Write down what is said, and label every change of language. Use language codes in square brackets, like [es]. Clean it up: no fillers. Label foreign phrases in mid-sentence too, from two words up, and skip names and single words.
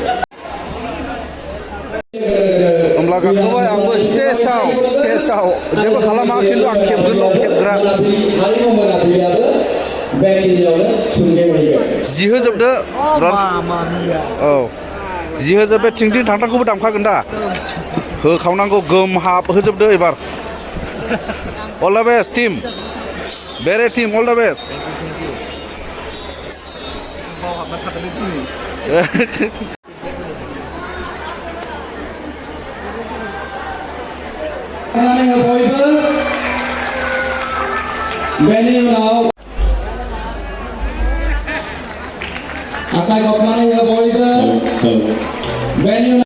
[brx] होमब्ला गाखोबाय आंबो स्टेजआव जेबो खालामा खिन्थु आं खेबगोनल' खेबग्रा जि होजोबदो औ जि होजोबदो थिं थिं थांखौबो दामखागोन दा होखावनांगौ गोम हाब होजोबदो एबार [en] all the best team [brx] BERE [en] team all the best [brx] बेनि उनाव आखाइ खबनानै हो बयबो बेनि